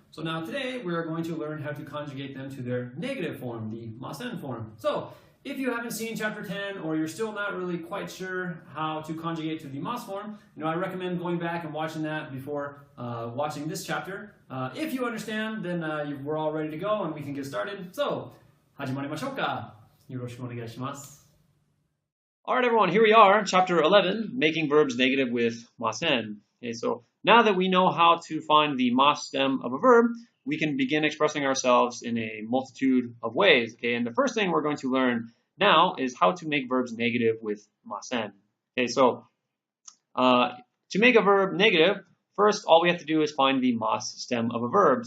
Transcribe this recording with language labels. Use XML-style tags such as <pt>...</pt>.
<en>So now today, we are going to learn how to conjugate them to their negative form, the masen form. So if you haven't seen chapter 10 or you're still not really quite sure how to conjugate to the mas form, I recommend going back and watching that before watching this chapter. If you understand, then we're all ready to go and we can get started.</en> <ja>So, 始まりましょうか。よろしくお願いします。</ja> <en>Alright everyone, here we are, chapter 11, making verbs negative with masen. Okay, so now that we know how to find the mas stem of a verb, we can begin expressing ourselves in a multitude of ways. Okay, and the first thing we're going to learn now is how to make verbs negative with masen. Okay, so to make a verb negative, first all we have to do is find the mas stem of a verb.</en>